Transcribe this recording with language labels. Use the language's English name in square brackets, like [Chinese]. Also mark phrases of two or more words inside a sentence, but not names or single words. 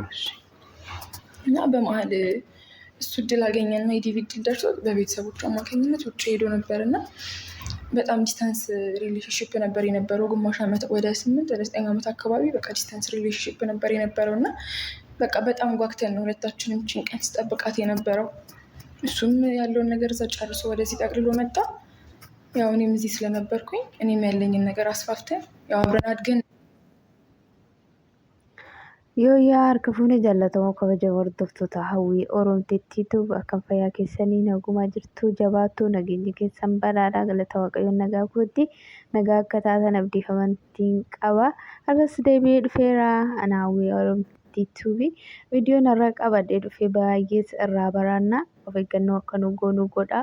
[Amharic] እና በመሀል እሱ እድል አገኘና የዲቪ እድል ደርሶ በቤተሰቦቹ አማካኝነት ውጭ ሄዶ ነበር እና በጣም [English] distance relationship [Amharic] ነበር የነበረው። ግማሽ ዓመት ወደ 8 ወደ 9 ዓመት አካባቢ በቃ [English] distance relationship [Amharic] ነበር የነበረው እና በቃ በጣም ጓግተን ነው ሁለታችንም ጭንቀት ስጠብቃት የነበረው። እሱም ያለውን ነገር እዛ ጨርሶ ወደዚህ ጠቅልሎ መጣ። ያው እኔም እዚህ ስለነበርኩኝ እኔም ያለኝን ነገር አስፋፍተን ያው አብረን አድገን [Oromo] Yooyaa harka fuunee jaallatamoo kabaja hordoftoota hawwii Oroomteettiitu akkam fayyaa keessanii nagumaa jirtu jabaattuu nageenyi keessan badhaadhaa galata waaqayyoon nagaa kootti nagaa akka taatan abdii amantiin qaba. Har'as deebi'ee dhufeera ana hawwii Oroomteettiituu fi viidiyoon har'a qabadhee dhufee baay'ees irraa baranna of eeggannoo akka nu goonu godha.